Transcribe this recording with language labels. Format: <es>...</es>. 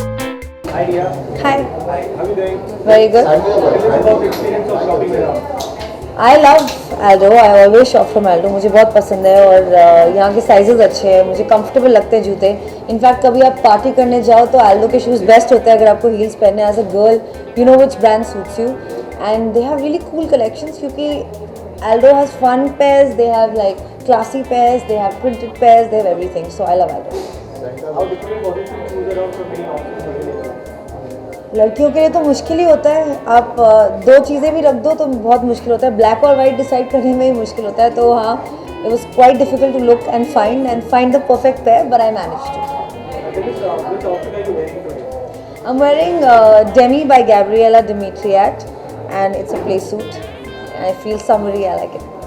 <en>Very good. I love Aldo. I always shop from Aldo.</en> <hi>मुझे बहुत पसंद है और यहाँ के साइजेस अच्छे हैं, मुझे कंफर्टेबल लगते हैं जूते. इनफैक्ट कभी आप पार्टी करने जाओ तो Aldo के शूज़ बेस्ट होते हैं अगर आपको हील्स पहनने.</hi> <en>As a girl you know which brand suits you and they have really cool collections क्योंकि Aldo has fun pairs, they have like classy pairs, they have printed pairs, they have everything. So I love Aldo. How difficult was it to choose around from many options available?</en> <hi>लड़कियों के लिए तो मुश्किल ही होता है. आप दो चीज़ें भी रख दो तो बहुत मुश्किल होता है. ब्लैक और वाइट डिसाइड करने में ही मुश्किल होता है.</hi> <en>तो हाँ, it was quite difficult to look and find the perfect pair, but I managed to. Which outfit are you wearing today? I'm wearing Demi by Gabriella Dimitriad, and it's a play suit. I feel summery. I like it.</en>